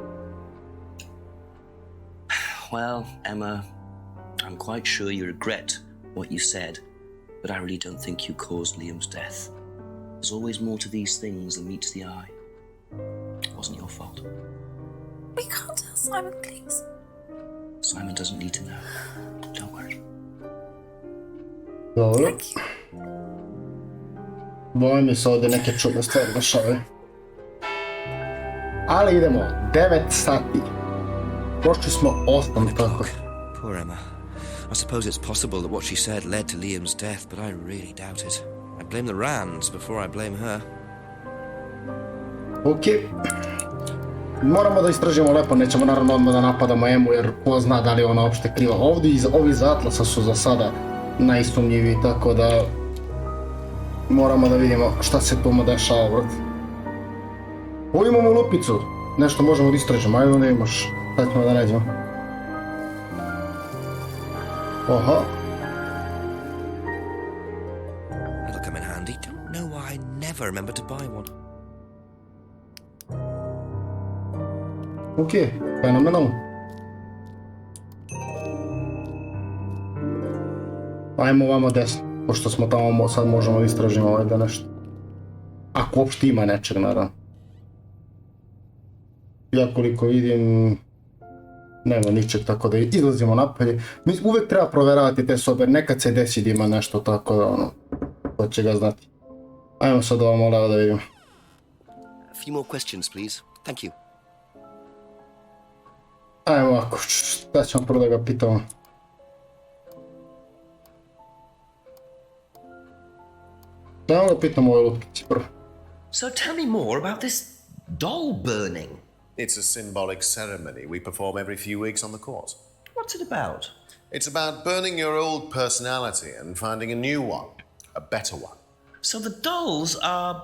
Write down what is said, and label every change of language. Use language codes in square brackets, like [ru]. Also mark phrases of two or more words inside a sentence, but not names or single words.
[en] Well, Emma, I'm quite sure you regret what you said, but I really don't think you caused Liam's death. There's always more to these things than meets the eye. It wasn't your fault. We can't tell Simon, please. Simon doesn't need to know. Don't worry. [sr] Dobro. [en] Thank you. [sr] Bojim mi se ovdje neke čudne stvari dešavaju. Ali idemo, 9 sati. Prošli smo 8 tako. [en] Poor Emma. I suppose it's possible that what she said led to Liam's death, but I really doubt it. I blame the Rands before I blame her. Ok. [sr] Moramo da istražimo lepo, nećemo naravno odmah da napadamo Emu jer ko zna da li je ona uopšte kriva. Ovdje ovi za Atlasa su za sada najsumnjiviji, tako da moramo da vidimo šta se tu dešava, brate. Ovo imamo lupicu, nešto možemo da istražimo, ajde da imaš, sad ćemo da nađemo. Oha, [en] know why I never remember to buy one. [sr] Ok, fenomenalno. Ajmo vamo desno, pošto smo tamo, sad možemo da istražimo ovdje nešto. Ako uopšte ima nečeg, naravno. Ja koliko vidim, nema ničeg, tako da izlazimo napolje. Uvijek treba proveravati te sobe, nekad se desi da ima nešto, tako da ono, ko će ga znati. Ajmo sad ovamo leva da vidimo. [en] A few more questions, please. Thank you. [sr] Ajmo ovako, šta ćemo prvo da ga pitamo? Da ga pitamo ovoj lutkici prvo. [en] So tell me more about this doll burning. It's a symbolic ceremony we perform every few weeks on the course. What's it about? It's about burning your old personality and finding a new one, a better one. So the dolls are...